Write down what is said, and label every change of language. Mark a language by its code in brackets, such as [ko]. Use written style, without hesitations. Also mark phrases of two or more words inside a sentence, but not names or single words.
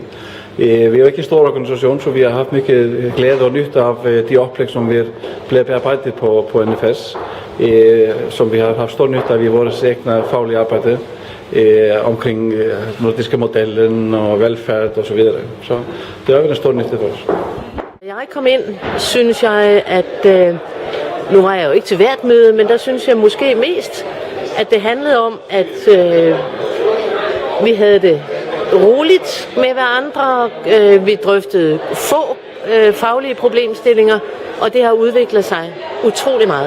[sv] Vi är inte en stor organisation, så vi har haft mycket glädje och nytta av de upplägg som vi blev bearbeidet på NFS, som vi har haft stor nytta av i vårt egna fagliga arbete omkring nordiska modellen och välfärd och så vidare. Så det har varit en stor nytta för oss. [da] Jeg kom ind, synes jeg, at nu var jeg jo ikke til hvert møde, men der synes jeg måske mest, at det handlede om, at vi havde det roligt med hverandre. Vi drøftede få faglige problemstillinger, og det har udviklet sig utrolig meget.